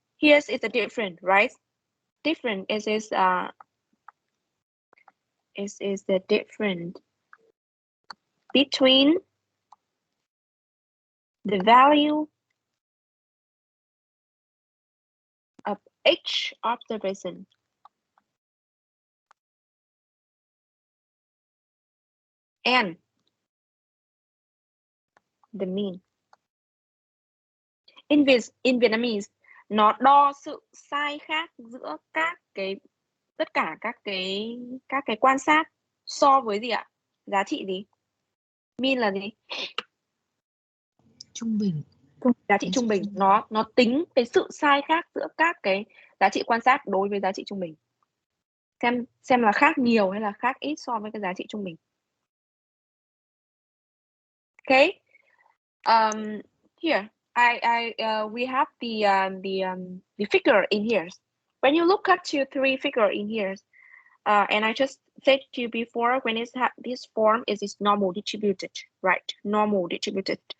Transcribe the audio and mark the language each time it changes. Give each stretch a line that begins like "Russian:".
English: Here's is the different, right? Different is the difference between the value of each observation and the mean. In Vietnamese,
Vietnamese: nó đo sự sai khác giữa tất cả các cái quan sát so với gì ạ? Giá trị gì? Mean là gì? Trung bình. Giá trị trung bình. Nó tính cái sự sai khác giữa các cái giá trị quan sát đối với giá trị trung bình. Xem là khác nhiều hay là khác ít so với cái giá trị trung bình.
English: Okay. Here we have the figure in here. When you look at to three figure in here, and I just said to you before, when this form is normal distributed, right? Normal distributed.